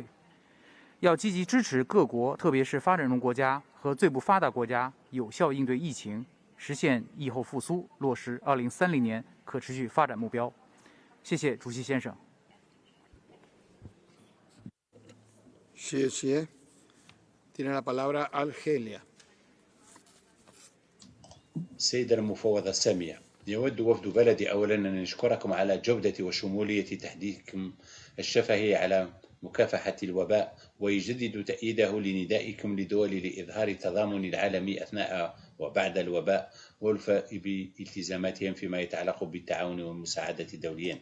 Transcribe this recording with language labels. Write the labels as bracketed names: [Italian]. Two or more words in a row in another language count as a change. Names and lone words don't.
[Chinese] 要积极支持各国，特别是发展中国家和最不发达国家，有效应对疫情，实现疫后复苏，落实2030年可持续发展目标。谢谢主席先生。 [Spanish] 谢谢。Tiene la palabra Argelia. [Arabic] السيدة المفوضة السامية، يود وفد بلدي أولا أن نشكركم على جودة وشمولية تحديثكم الشفهي على مكافحة الوباء، ويجدد تأييده لندائكم لدول لإظهار التضامن العالمي أثناء وبعد الوباء والوفاء بالتزاماتهم فيما يتعلق بالتعاون والمساعدة دوليا.